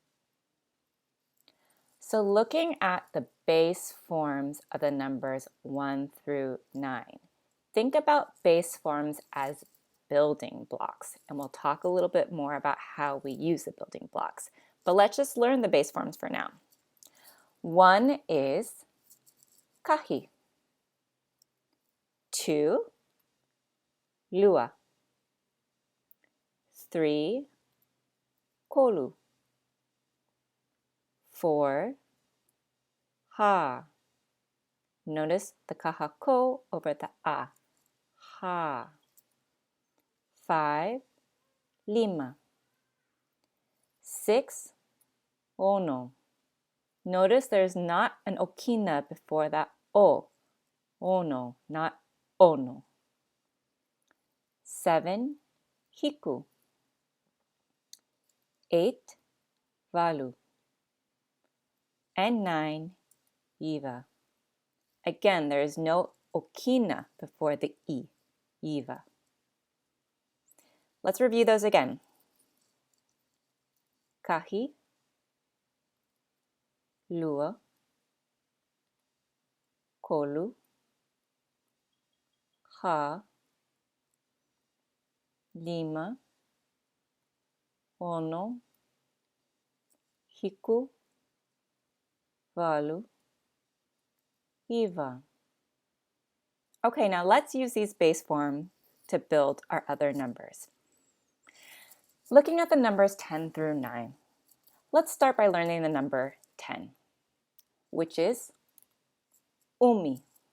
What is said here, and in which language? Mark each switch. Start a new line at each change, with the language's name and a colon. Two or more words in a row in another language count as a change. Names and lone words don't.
English: So looking at the base forms of the numbers 1 through 9, think about base forms as building blocks, and we'll talk a little bit more about how we use the building blocks. But let's just learn the base forms for now. 1 is kahi. 2, lua. 3, kolu. 4, ha. Notice the kahako over the a. Ha. 5, lima. 6, ono. Notice there's not an okina before that o. Ono, not ono. 7, hiku. 8, valu. And 9, iva. Again, there is no okina before the i, iva. Let's review those again. Kahi,
Hawaiian: lua, kolu, ha, lima, ono, hiku, valu, iva.
English: Okay, now let's use these base forms to build our other numbers. Looking at the numbers 10 through 9, let's start by learning the number 10, which is umi.